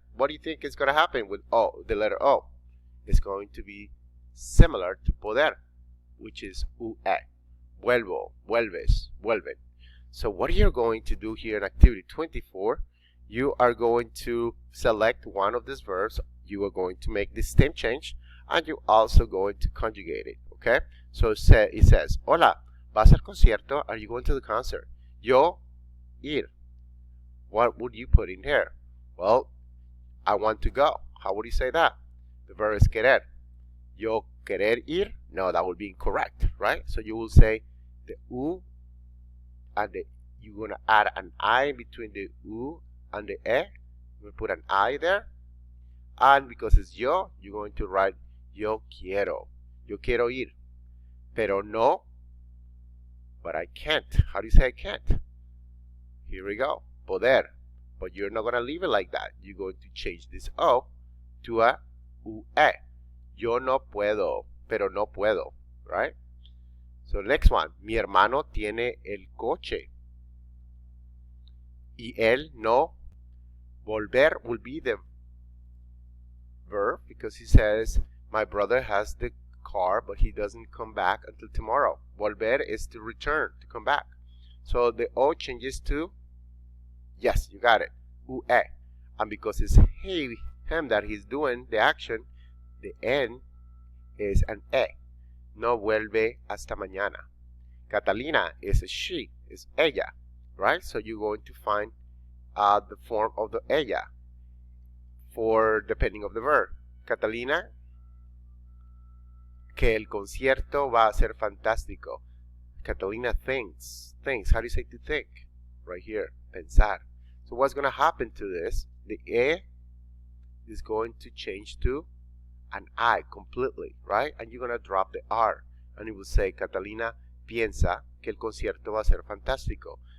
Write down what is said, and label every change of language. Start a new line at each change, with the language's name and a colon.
English: What do you think is going to happen with O, the letter O? It's going to be similar to poder, which is ue.
Spanish: Vuelvo, vuelves, vuelven.
English: So what you're going to do here in activity 24, you are going to select one of these verbs. You are going to make the stem change, and you're also going to conjugate it, okay? So it says,
Spanish: hola, ¿vas al concierto?
English: Are you going to the concert?
Spanish: Yo, ir.
English: what would you put in here? Well, I want to go. How would you say that? The verb is querer.
Spanish: Yo querer ir?
English: No, that would be incorrect, right? So you will say the U and the, you're going to add an I between the U and the E. You put an I there. And because it's yo, you're going to write
Spanish: yo quiero. Yo quiero ir. Pero no,
English: but I can't. How do you say I can't? Here we go. Poder. But you're not going to leave it like that. You're going to change this O to a UE.
Spanish: Yo no puedo, pero no puedo,
English: right? So next one.
Spanish: Mi hermano tiene el coche. Y él no.
English: Volver will be the verb because he says, my brother has the car, but he doesn't come back until tomorrow. Volver is to return, to come back. So the O changes to, yes, you got it, UE. And because it's him that he's doing the action, the N is an E.
Spanish: No vuelve hasta mañana.
English: Catalina is a she, is ella, right? So you're going to find the form of the ella for depending of the verb.
Spanish: Catalina, que el concierto va a ser fantástico.
English: Catalina thinks. How do you say to think? Right here, pensar. So what's going to happen to this? The E is going to change to an I completely, right? And you're going to drop the R. And you will say,
Spanish: Catalina piensa que el concierto va a ser fantástico.